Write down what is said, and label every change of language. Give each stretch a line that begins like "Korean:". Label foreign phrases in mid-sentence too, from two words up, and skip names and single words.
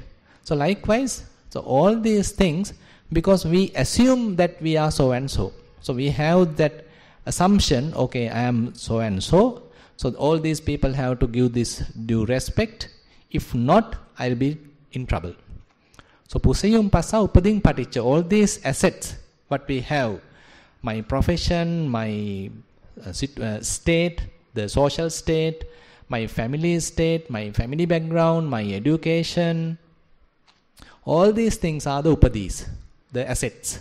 English: So likewise, so all these things, because we assume that we are so and so. So we have that assumption, okay, I am so and so. So all these people have to give this due respect. If not, I'll be in trouble.
Pali: So pusayum passa upading paticca,
English: all these assets, what we have, my profession, my state, the social state, my family state, my family background, my education, all these things are the upadis, the assets.